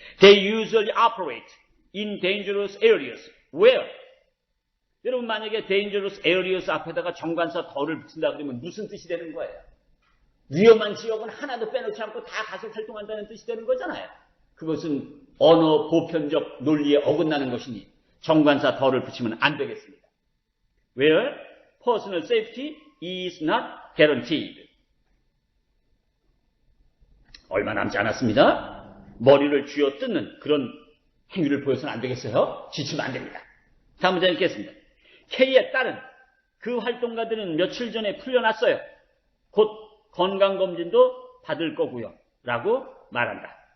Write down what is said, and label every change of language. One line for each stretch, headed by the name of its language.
English: They usually operate in dangerous areas where
Korean: 여러분 만약에 dangerous areas 앞에다가 정관사 더를 붙인다 그러면 무슨 뜻이 되는 거예요? 위험한 지역은 하나도 빼놓지 않고 다 가서 활동한다는 뜻이 되는 거잖아요. 그것은 언어 보편적 논리에 어긋나는 것이니 정관사 더를 붙이면 안 되겠습니다.
English: Where personal safety is not guaranteed.
Korean: 얼마 남지 않았습니다. 머리를 쥐어뜯는 그런 행위를 보여서는 안 되겠어요. 지치면 안 됩니다. 다음 문장 읽겠습니다. K에 따른 그 활동가들은 며칠 전에 풀려났어요. 곧 건강검진도 받을 거고요. 라고 말한다.